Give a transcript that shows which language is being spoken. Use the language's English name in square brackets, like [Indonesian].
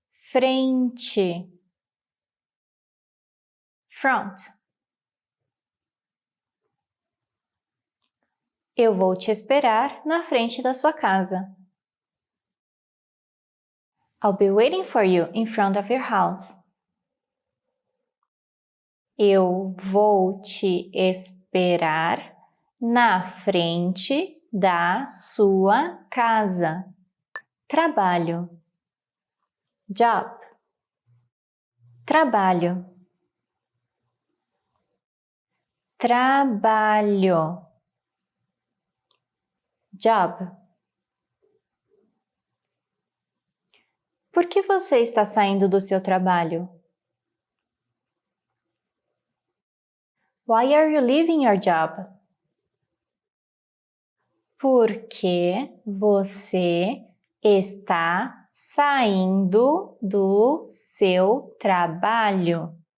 [Portuguese] Frente. [English] Front. [Portuguese] Eu vou te esperar na frente da sua casa. [English] I'll be waiting for you in front of your house. [Portuguese] Eu vou te esperar na frente da sua casa. Trabalho. Job. Trabalho. Trabalho. [English] Job. [Portuguese] Por que você está saindo do seu trabalho? [English] Why are you leaving your job? [Portuguese] Porque você está saindo do seu trabalho.